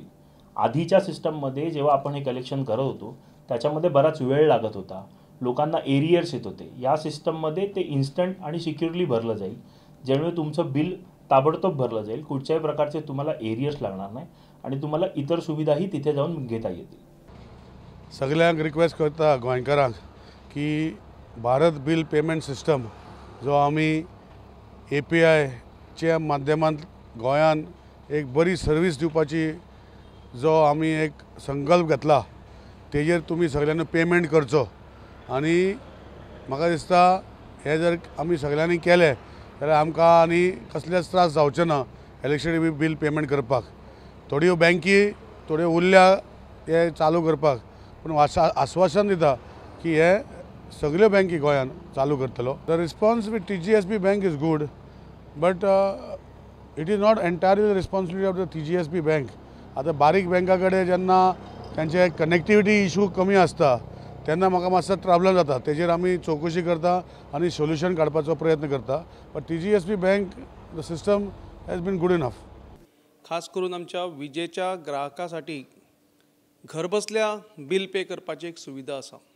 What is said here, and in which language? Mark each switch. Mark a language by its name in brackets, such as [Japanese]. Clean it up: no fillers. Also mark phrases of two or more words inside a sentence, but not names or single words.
[Marathi] आधीच्या सिस्टममध्ये जेव्हा आपण हे कलेक्शन करत होतो त्याच्यामध्ये बराच वेळ लागत होता, लोकांना एरियर्स येत होते। या सिस्टममध्ये ते इन्स्टंट आणि सिक्युअरली भरलं जाईल, ज्यामुळे तुमचं बिल ताबडतोब भरलं जाईल, कुठच्याही प्रकारचे तुम्हाला एरियर्स लागणार नाही आणि तुम्हाला इतर सुविधाही तिथे जाऊन घेता येतील। [Konkani] सगळ्यांक रिक्वेस्ट करता गोंयकारांक की भारत बिल पेमेंट सिस्टम जो आम्ही APIच्या माध्यमांत गोंयान एक बरी सर्वीस दिवपाची जो आम्ही एक संकल्प घेतला, तेजेर तुम्ही सगळ्यांनी पेमेंट करचो। आणि म्हाका दिसता हे जर आमी सगळ्यांनी केले जाल्यार आमकां आनी कसलेच त्रास जावचे ना [English] electricity bill payment [Konkani] करपाक। थोड्यो बँकी थोड्यो उरल्या हे चालू करपाक, पूण आश्वासन दिता की हे सगळ्यो बँकी गोंयान चालू करतलो। [English] the response with TGSB bank is good, but it is not entirely the responsibility of the TGSB bank. [Konkani] आता बारीक बँका कडेन जेन्ना त्यांचे [English] connectivity issue [Konkani] कमी आसता तेन्ना म्हाका मातसो प्रॉब्लम जाता, तेजेर आमी चवकशी करता आणि सोल्युशन काडपाचो प्रयत्न करता। [English] but TGSB bank the system has been good enough. [Konkani] खास करून आमच्या विजेच्या ग्राहकासाठी घरबसल्या [English] bill pay [Konkani] करपाची एक सुविधा आसा।